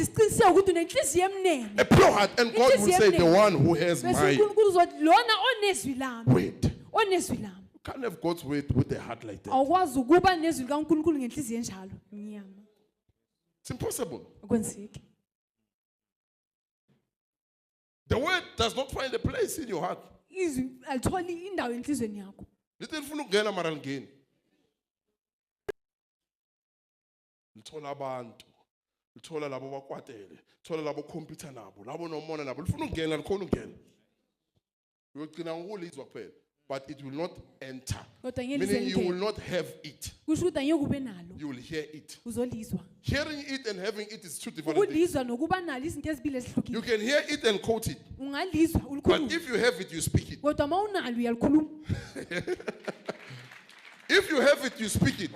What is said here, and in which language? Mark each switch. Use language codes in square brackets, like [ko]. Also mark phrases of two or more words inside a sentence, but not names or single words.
[en] A pure heart, and God will say, the one who has my word. You can't have God's word with a heart like that. It's impossible. The word does not find a place in your heart. [nd] Lithola abantu, lithola labo bakwatele, lithola labo computer nabo, labo nomona nabo, lifuna ukungena likhona ukungena. Uyogcina ngokulizwa kuphela, [en] but it will not enter. Meaning you will not have it. You will hear it. Hearing it and having it is two different things. You can hear it and quote it. But if you have it, you speak it. If you have it, you speak it.